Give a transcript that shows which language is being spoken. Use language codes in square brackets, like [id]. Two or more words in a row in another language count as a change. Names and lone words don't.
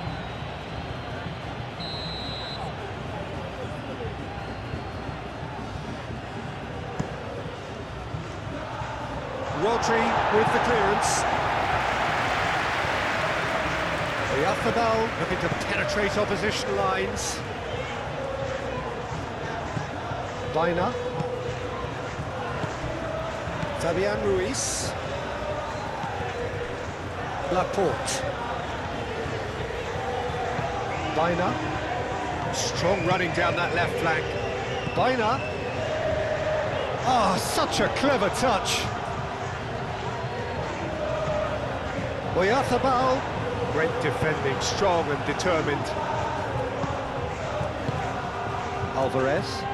[en] Rodri with the clearance. eFootball looking to penetrate opposition lines. Baina. Fabian Ruiz. Laporte. Baina. Strong running down that left flank. Baina. Ah, such a clever touch. Oyarzabal. Great defending, strong and determined. Alvarez.